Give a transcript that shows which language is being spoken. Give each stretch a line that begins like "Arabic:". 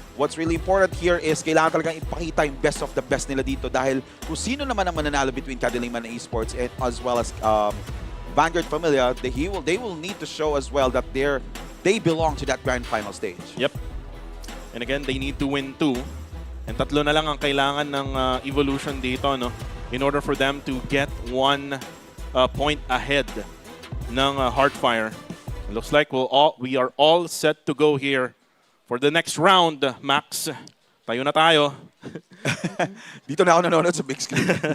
English: What's really important here is
Filipino: kailangan talagang ipakita yung
English: best of the best
Filipino: nila dito dahil kung sino naman ang mananalo
English: between Kadiliman and Esports and as well as Vanguard Familia, they will need to show as well that they belong to that grand final stage. Yep. And again, they need to win 2.
Filipino: And 3 na lang ang kailangan ng Evolution dito, no?
English: In order for them to get 1 point ahead ng Heartfire. It looks like we are all set to go here for the next round, Max.
Filipino: Tayo na tayo. Dito na ako nanonood sa big screen.